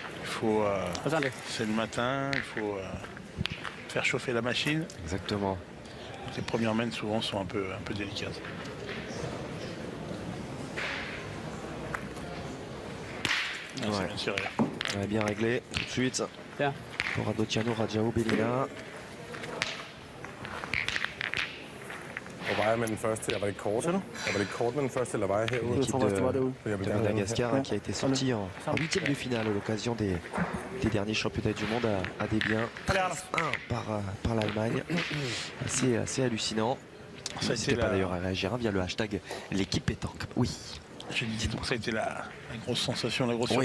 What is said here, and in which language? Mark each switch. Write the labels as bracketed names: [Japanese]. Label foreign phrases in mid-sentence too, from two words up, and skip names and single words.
[French] Il faut, c'est le matin, il faut faire chauffer la machine. Exactement. Les premières mains souvent sont un peu délicates. Ah, Ouais. c'est bien tiré. Ouais, bien réglé tout de suite pour Radotiano Rajao Bellina. [Danish] Og var jeg med den første? Jeg var ikke kort. Jeg var ikke kort med den første, eller var jeg herude? [French] L'équipe de Madagascar qui a été sortie en huitième de finale à l'occasion des derniers championnats du monde à Debian. 1 par l'Allemagne. Assez hallucinant. Ça a N'hésitez été pas la- d'ailleurs à réagir via le hashtag l'équipe pétanque. Oui. J'ai dit donc ça a été la grosse sensation, la grosse